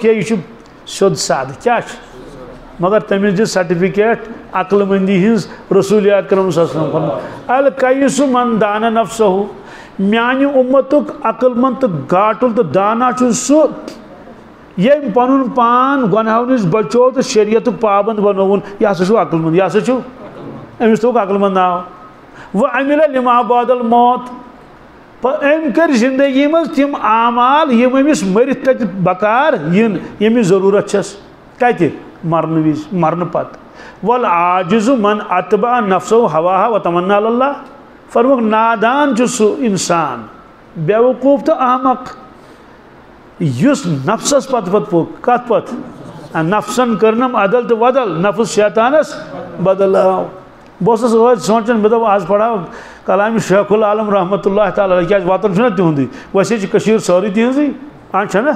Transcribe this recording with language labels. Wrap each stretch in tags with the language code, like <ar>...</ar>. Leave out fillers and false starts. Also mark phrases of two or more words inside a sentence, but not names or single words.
<ks>ہے یہِ چھُ سیوٚد سادٕ کیٛاہ چھُ مگر تٔمِس دِژ سرٹِفکیٹ عقل مندی ہٕنٛز رسول اکرم</ks> <ar>صلی اللہ علیہ وسلم</ar> <ks>فرموو</ks> <ar>الکیس من دان</ar> <ks>نفسہ میانہِ اُمتُک عقل مند تہٕ گاٹُل تہٕ دانا چھُ سُہ ییٚمۍ پنُن پان گۄنہو نِش بچو تہٕ شریعتُک پابند بنووُن یہِ ہسا چھُ عقل مند یہِ ہسا چھُ أمِس تھوٚوُکھ عقل مند ناو</ks> <ar>وعمل لما بعد الموت</ar> <ks>أمۍ کٔرۍ زندگی منٛز تِم اعمال یِم أمِس مٔرِتھ کتہِ بکار یِن ییٚمِچ ضروٗرت چھس کتہِ مرنہٕ وِزِ مرنہٕ پتہٕ</ks> <ar>والعاجز من اتبع نفسہ ہواہا وتمنا علی اللہ</ar> <ks>فرموک نادان چھُ سُہ انسان بیوقوٗف تہٕ احمق یُس نفسس پتہٕ پتہٕ پوٚک کتھ پتہٕ نفسن کٔرنم عدل تہٕ ودل نفس شیطانس بدل آو بہٕ اوسُس ٲدۍ سونٛچان مےٚ دوٚپ آز پرہاو کلامِ شیخ العالم</ks> <ar>رحمۃ اللہ تعالیٰ علیہ</ar> <ks>کیٛازِ وطن چھُنہ تِہُنٛدُے ویسے چھِ کٔشیٖر سٲرٕے تِہنٛزٕے چھَنہ</ks>